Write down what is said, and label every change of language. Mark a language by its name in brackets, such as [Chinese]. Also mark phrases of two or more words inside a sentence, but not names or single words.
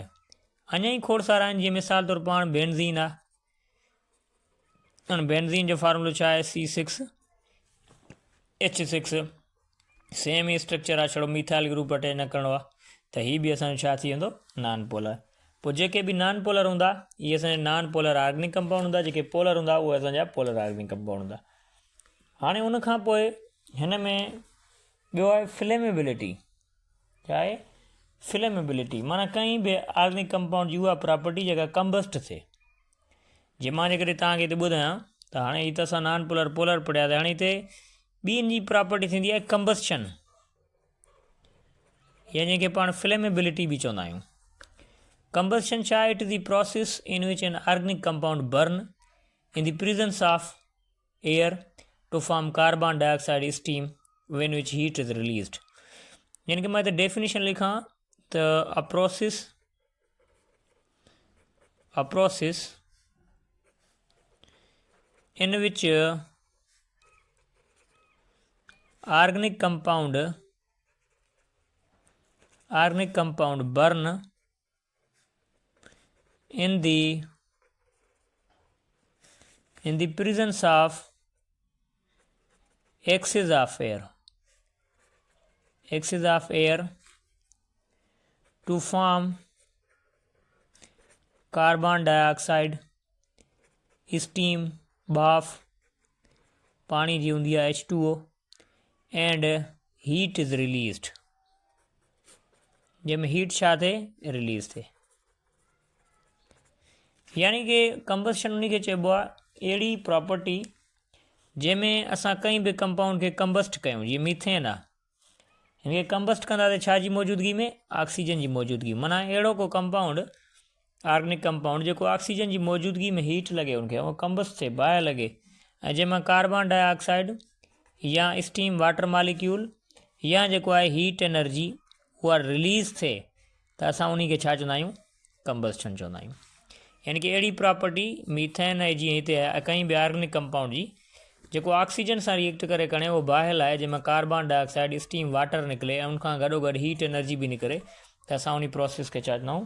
[Sindhi] अञा ई खोड़ सारा आहिनि, जीअं मिसाल तौरु पाण बेंज़ीन आहे, हाणे बेंज़ीन जो फॉर्मूलो छा आहे? C6H6। सेम ई स्ट्रक्चर आहे, छड़ो [English] methyl group [Sindhi] अटैच न करिणो आहे, त हीअ बि असांजो छा थी वेंदो? [English] non polar. [Sindhi] पोइ जेके बि [English] non polar [Sindhi] हूंदा इहे असांजा [English] non polar organic compound [Sindhi] हूंदा, जेके पोलर हूंदा उहे असांजा [English] polar organic compound [Sindhi] हूंदा। हाणे उन खां पोइ हिन में ॿियो आहे फ्लेमेबिलिटी। छा आहे? फ्लेमेबिलिटी माना कंहिं बि [English] organic compound [Sindhi] जी उहा प्रॉपर्टी जेका कंबस्ट थिए। जे मां जेकॾहिं तव्हांखे हिते ॿुधायां त हाणे हीअ त असां [English] non polar polar [Sindhi] पढ़िया, त हाणे हिते ॿियनि जी प्रॉपर्टी थींदी आहे कंबस्शन, या जंहिंखे पाण फ्लेमेबिलिटी बि चवंदा आहियूं। कंबस्शन छा आहे? [English] It is the process in which an organic compound burn in the presence of air to form carbon dioxide steam when which heat is released। [Hindi] यानी कि मैं तो डेफिनेशन लिखा तो [English] a process in which organic compound burn in the presence of excess of air to form carbon dioxide steam [Sindhi] बाफ पानी जी हूंदी आहे [English] H2O and heat is released। [Sindhi] जंहिंमें हीट छा थिए? रिलीज़ थिए। यानी कि कंबस्शन उन खे चइबो आहे अहिड़ी प्रॉपर्टी जंहिंमें असां कंहिं बि कंपाउंड खे कंबस्ट कयूं। जीअं मीथेन आहे, हिनखे कंबस्ट कंदा त छा जी मौजूदगी में? ऑक्सीजन जी मौजूदगी। माना अहिड़ो को [English] compound organic compound [Sindhi] जेको ऑक्सीजन जी मौजूदगी में हीट लॻे उनखे, उहो कंबस्ट थिए, बाहि लॻे, ऐं जंहिंमां [English] carbon dioxide [Sindhi] या [English] steam water molecule [Sindhi] या जेको आहे [English] heat energy [Sindhi] उहा रिलीज़ थिए, त असां उन खे छा चवंदा आहियूं? कंबस्शन चवंदा आहियूं। यानी कि अहिड़ी प्रॉपर्टी मीथेन ऐं जीअं हिते आहे कंहिं बि [English] organic compound [Sindhi] जी जेको ऑक्सीजन सां रिएक्ट करे खणे उहो बाहि आहे, जंहिंमां [English] carbon dioxide steam water [Sindhi] निकिरे ऐं उनखां गॾोगॾु [English] heat energy [Sindhi] बि निकिरे, त असां उन प्रोसेस खे छा चवंदा आहियूं?